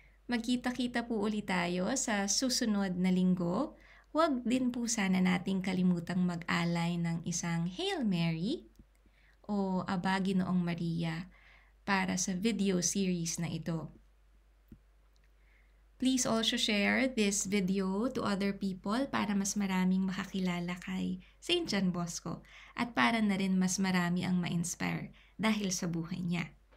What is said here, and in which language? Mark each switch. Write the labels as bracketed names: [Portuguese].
[Filipino] Magkita-kita po ulit tayo sa susunod na linggo. Huwag din po sana nating kalimutang mag-alay ng isang Hail Mary o Aba Ginoong Maria para sa video series na ito. [English] Please also share this video to other people [Filipino] para mas maraming makakilala kay [English] St. [Filipino] John Bosco at para na rin mas marami ang ma-inspire dahil sa buhay niya.